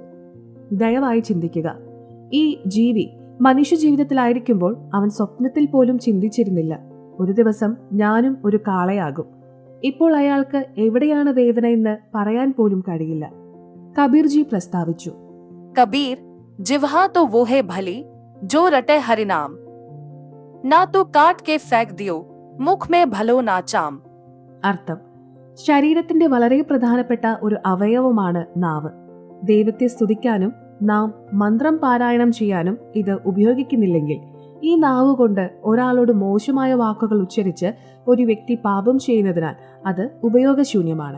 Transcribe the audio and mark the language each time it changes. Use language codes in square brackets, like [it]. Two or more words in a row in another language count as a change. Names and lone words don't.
[ml] ദയവായി ചിന്തിക്കുക. ഈ ജീവി മനുഷ്യജീവിതത്തിലായിരിക്കുമ്പോൾ അവൻ സ്വപ്നത്തിൽ പോലും ചിന്തിച്ചിരുന്നില്ല ഒരു ദിവസം ഞാനും ഒരു കാളയാകും. ഇപ്പോൾ അയാൾക്ക് എവിടെയാണ് വേദനയെന്ന് പറയാൻ പോലും കഴിയില്ല. കബീർജി പ്രസ്താവിച്ചു. [hi] कबीर, जिह्वा तो वो है भली जो रटे हरिनाम, ना तो काट के फेंक दियो मुख में भलो ना चाम. [ml] അർത്ഥം: ശരീരത്തിന്റെ വളരെ പ്രധാനപ്പെട്ട ഒരു അവയവമാണ് നാവ്. ദൈവത്തെ സ്തുതിക്കാനും നാം മന്ത്രം പാരായണം ചെയ്യാനും ഇത് ഉപയോഗിക്കുന്നില്ലെങ്കിൽ ഈ നാവ് കൊണ്ട് ഒരാളോട് മോശമായ വാക്കുകൾ ഉച്ചരിച്ച് ഒരു വ്യക്തി പാപം ചെയ്യുന്നതിനാൽ അത് ഉപയോഗശൂന്യമാണ്.